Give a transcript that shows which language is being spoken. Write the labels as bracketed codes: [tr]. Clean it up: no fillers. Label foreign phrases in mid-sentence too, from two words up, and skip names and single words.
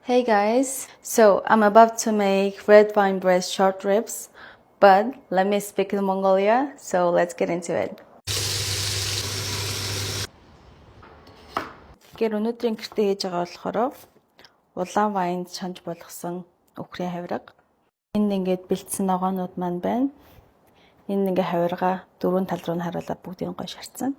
[en] Hey guys, so I'm about to make red wine breast short ribs, but let me speak in Mongolia, so let's get into it. [mn] Тэгэхээр өнөөдрийн гэртээ хийж байгаа болохоор улаан вайнд шанж болгосон өхрийн хавирга. Энд ингээд бэлдсэн ногоонууд маань байна. Энд ингээ хавирга дөрвөн тал руу нь харуулаад бүгдийг гоё шарцсан.